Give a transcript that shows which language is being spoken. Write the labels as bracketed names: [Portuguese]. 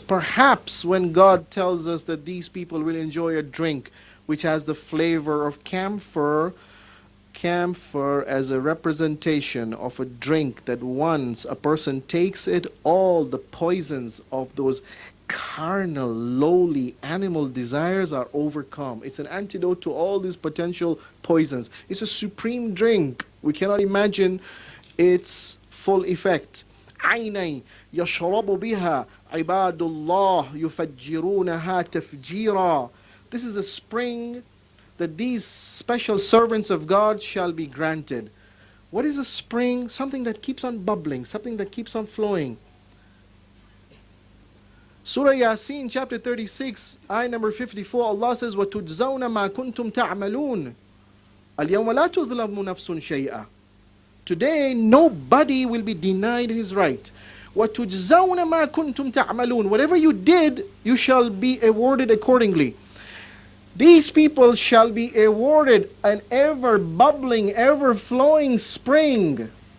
[English] Perhaps when God tells us that these people will enjoy a drink which has the flavor of camphor as a representation of a drink that once a person takes it, all the poisons of those carnal, lowly animal desires are overcome. It's an antidote to all these potential poisons. It's a supreme drink. We cannot imagine its full effect. [Arabic] عيني يشرب بها عباد الله يفجرونها تفجيرا. [English] This is a spring that these special servants of God shall be granted. What is a spring? Something that keeps on bubbling, something that keeps on flowing. Surah Yasin chapter 36, ayah number 54, Allah says, [Arabic] وَتُجْزَوْنَ مَا كُنْتُمْ تَعْمَلُونَ الْيَوْمَ لَا تُظْلَمُ نَفْسٌ شَيْئًا. [English] Today, nobody will be denied his right. [Arabic] وَتُجْزَوْنَ مَا كُنْتُمْ تَعْمَلُونَ. [English] Whatever you did, you shall be awarded accordingly. These people shall be awarded an ever-bubbling, ever-flowing spring.